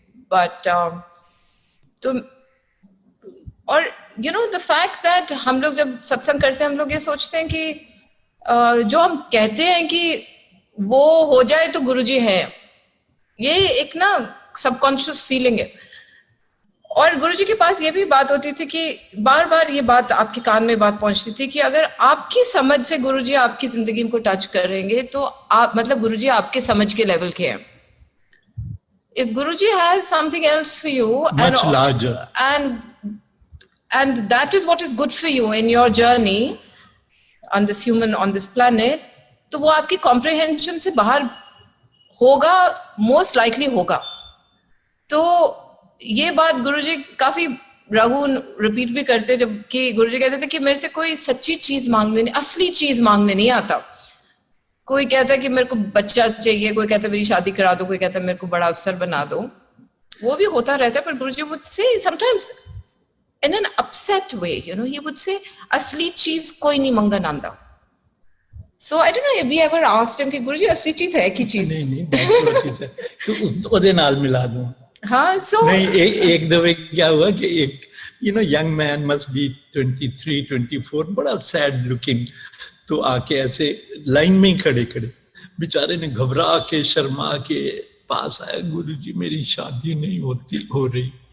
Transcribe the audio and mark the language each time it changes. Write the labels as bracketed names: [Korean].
[Hindi] But तो और the fact that हम लोग जब सत्संग करते हैं, हम लोग ये सोचते हैं कि जो हम कहते हैं कि वो हो जाए तो गुरुजी है, ये एक ना सबकॉन्शियस फीलिंग है। और गुरुजी के पास ये भी बात होती थी कि बार बार ये बात आपके कान में बात पहुंचती थी कि अगर आपकी समझ से गुरुजी आपकी जिंदगी को टच करेंगे तो आप, मतलब गुरुजी आपके समझ के लेवल के हैं। [English] If Guruji has something else for you, much larger, and that is what is good for you in your journey on this planet, [Hindi] तो वो आपकी [English] comprehension [Hindi] से बाहर होगा, [English] most likely होगा। [Hindi] तो ये बात गुरुजी काफी रघु रिपीट भी करते, जब कि गुरुजी कहते थे कि मेरे से कोई सच्ची चीज मांगने नहीं, असली चीज मांगने नहीं आता। कोई कहता है कि मेरे को बच्चा चाहिए, कोई कहता है मेरी शादी करा दो, कोई कहता है मेरे को बड़ा अफसर बना दो, वो भी होता रहता है। पर गुरुजी [English] would say sometimes in an upset way, he would say [Hindi] असली चीज कोई नहीं मंगन आंदा। [English] So I don't know if we ever asked him [Hindi] कि गुरुजी असली चीज है की चीज? नहीं बहुत चीज है, तो उस [Punjabi] ओदे नाल [Hindi] मिला दूं। हाँ, so नहीं, एक दफे क्या हुआ कि एक यंग मैन मस्ट बी 23, 24, बड़ा सैड लुकिंग, तो आके ऐसे लाइन में ही खड़े बेचारे ने घबरा के शर्मा के पास आया, गुरुजी मेरी शादी नहीं हो रही।